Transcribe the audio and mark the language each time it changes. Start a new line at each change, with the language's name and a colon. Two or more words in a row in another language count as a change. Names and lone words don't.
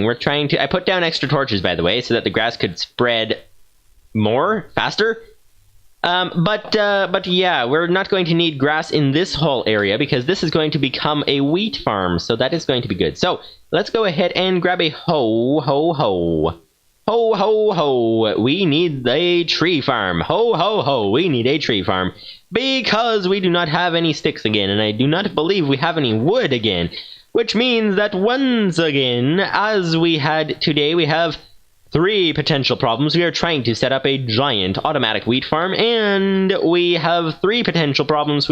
English: We're trying to... I put down extra torches, by the way, so that the grass could spread more, faster. But yeah, we're not going to need grass in this whole area, because this is going to become a wheat farm, so that is going to be good. So, let's go ahead and grab a hoe, ho, ho. Ho, ho, ho, we need a tree farm. Ho, ho, ho, we need a tree farm. Because we do not have any sticks again, and I do not believe we have any wood again. Which means that once again, as we had today, we have 3 potential problems. We are trying to set up a giant automatic wheat farm, and we have 3 potential problems.